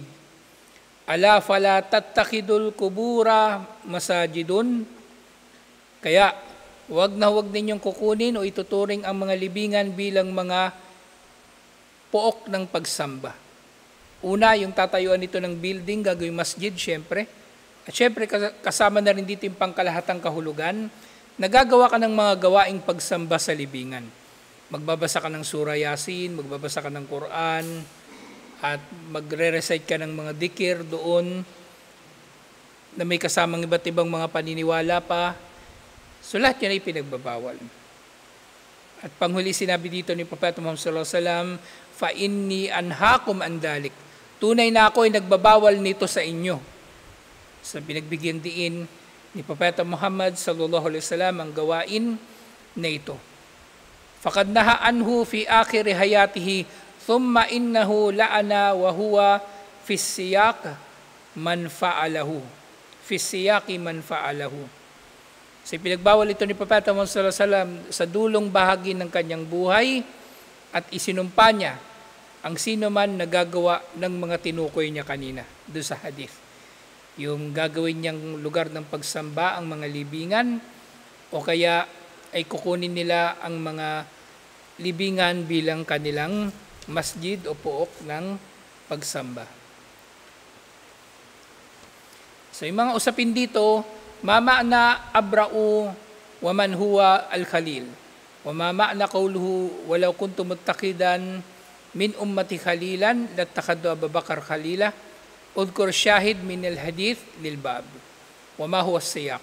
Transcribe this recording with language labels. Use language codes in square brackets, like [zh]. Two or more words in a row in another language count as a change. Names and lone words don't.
[ar] ألا فلا تتخذوا القبور مساجد. [tl] Kaya huwag ninyong kukunin o ituturing ang mga libingan bilang mga pook ng pagsamba. Una, yung tatayuan nito ng building, gagawing masjid, syempre. At syempre, kasama na rin dito yung pangkalahatang kahulugan, nagagawa ka ng mga gawaing pagsamba sa libingan. Magbabasa ka ng Surah Yasin, magbabasa ka ng Quran, at magre-recite ka ng mga dikir doon na may kasamang iba't ibang mga paniniwala pa. So lahat yan ay pinagbabawal. At panghuli sinabi dito ni Propeta Muhammad [ar] صلى الله عليه وسلم, فإني أنهاكم عن ذلك. [tl] Tunay na ako ay nagbabawal nito sa inyo. Sa pinagbigyan diin ni Propeta Muhammad [ar] صلى الله عليه وسلم [tl] ang gawain na ito. [ar] فقد نهى عنه في آخر حياته ثم إنه لعن وهو في سياق من فعله. في سياق من فعله. [tl] So pinagbawal ito ni Propeta Muhammad [ar] صلى الله عليه وسلم [tl] sa dulong bahagi ng kanyang buhay at isinumpa niya ang sino man nagagawa ng mga tinukoy niya kanina doon sa hadith. Yung gagawin niyang lugar ng pagsamba ang mga libingan o kaya ay kukunin nila ang mga libingan bilang kanilang masjid o pook ng pagsamba. So yung mga usapin dito, [ar] ما معنى أبرأ ومن هو الخليل. وما معنى قوله ولو كنتم متخذا من أمتي خليلا لاتخذوا أبا بكر خليلا اذكر الشاهد من الحديث للباب وما هو السياق.